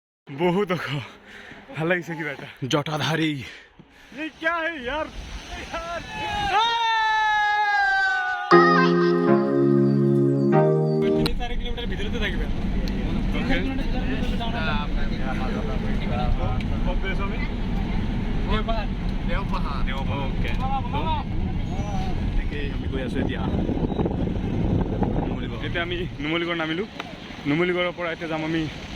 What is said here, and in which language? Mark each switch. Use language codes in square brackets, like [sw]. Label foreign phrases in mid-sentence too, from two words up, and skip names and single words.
[as] बहुत ভাল লাগিছে কিবা এটা জটাধাৰী [hi] ये क्या है यार [as] किलोमीटर ভিতৰতে থাকিবে এতিয়া আমি নুমলীগড় নামিলো নুমলীগড়ৰ পৰা এতিয়া যাম আমি